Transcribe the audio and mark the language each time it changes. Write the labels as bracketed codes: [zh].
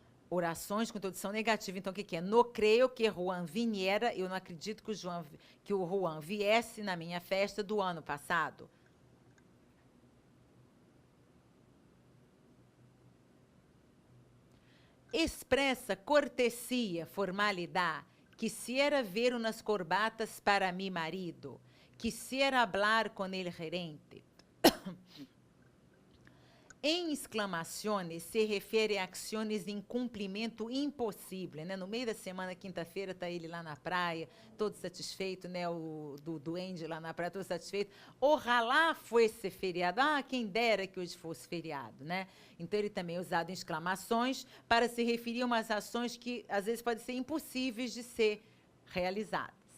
[pt] Orações com introdução negativa, então o que é? [es] No creio que Juan viniera, [pt] eu não acredito que o Juan viesse na minha festa do ano passado. Expressa cortesia, formalidade. [es] Quisiera ver unas corbatas para mi marido. Quisiera hablar con el gerente. [pt] Em exclamações, se refere a ações em cumprimento impossível, né? No meio da semana, quinta-feira, está ele lá na praia, todo satisfeito, né? O do duende lá na praia, todo satisfeito. [es] Ojalá fosse feriado. [pt] Ah, quem dera que hoje fosse feriado, né? Então, ele também é usado em exclamações para se referir a umas ações que, às vezes, podem ser impossíveis de ser realizadas.